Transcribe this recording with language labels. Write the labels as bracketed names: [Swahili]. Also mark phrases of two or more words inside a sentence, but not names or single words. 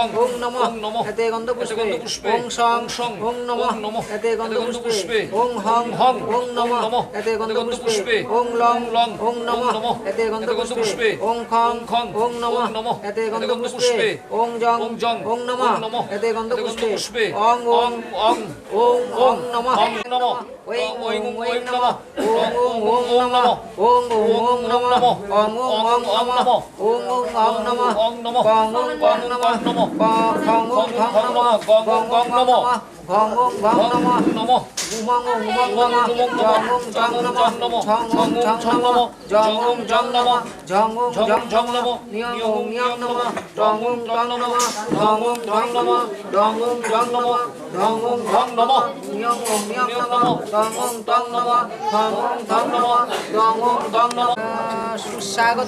[Sanskrit] ওং নমঃ এতে গন্ধপুষ্পে ওং সং ওং নমঃ এতে গন্ধপুষ্পে ওং হং ওং নমঃ এতে গন্ধপুষ্পে ওং লং ওং নমঃ এতে গন্ধপুষ্পে ওং খং ওং নমঃ এতে গন্ধপুষ্পে ওং জং ওং নমঃ এতে গন্ধপুষ্পে ওং ওং ওং ওং নমঃ ওং ওং ওং নমঃ ওং ওং ওং নমঃ ওং ওং ওং নমঃ ওং ওং ওং নমঃ ওং ওং ওং নমঃ ওং নমঃ গং ওং গং নমঃ গং ওং গং নমঃ গং ওং গং নমঃ গং ওং গং নমঃ নমঃ উমং ওং উমং নমঃ জং ওং জং নমঃ ঝং ওং ঝং নমঃ জং ওং জং নমঃ ঝং ওং জং ঝং নমঃ নিয়ং ওং নিয়ং নমঃ জং ওং জং নমঃ ঝং ওং ঝং নমঃ জং ওং জং নমঃ ঝং ওং ঝং নমঃ নিয়ং ওং নিয়ং নমঃ জং ওং জং নমঃ ঝং ওং ঝং নমঃ জং ওং জং নমঃ সুস্বাগত